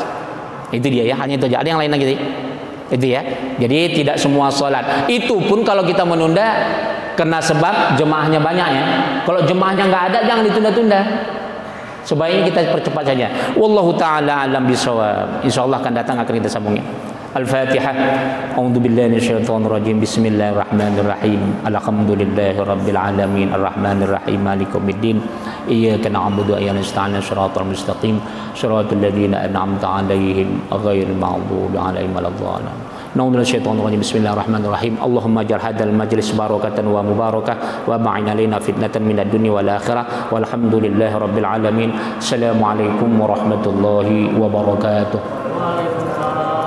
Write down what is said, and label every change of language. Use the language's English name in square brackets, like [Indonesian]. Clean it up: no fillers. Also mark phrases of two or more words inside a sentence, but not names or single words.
[Indonesian] Itu dia ya, hanya itu aja. Ada yang lain lagi? Itu ya. Jadi tidak semua sholat. Itu pun kalau kita menunda karena sebab jemaahnya banyak ya. Kalau jemaahnya nggak ada, jangan ditunda-tunda. Sebaiknya kita percepat saja. [Arabic] والله تعالى أعلم بالصواب. [Indonesian] Insyaallah akan datang akan kita sambungnya. [Arabic] Al-Fatihah. أعوذ بالله من الشيطان الرجيم. بسم الله الرحمن الرحيم. الحمد لله رب العالمين. الرحمن الرحيم. مالك يوم الدين. إياك نعبد وإياك نستعين. الصراط المستقيم. صراط الذين أنعمت عليهم غير المغضوب عليهم ولا الضالين. نعوذ بالشيطان الرجيم. بسم الله الرحمن الرحيم. اللهم اجعل هذا المجلس بركة ومباركة وباعد علينا فتنة من الدنيا والآخرة. والحمد لله رب العالمين. السلام عليكم ورحمة الله وبركاته.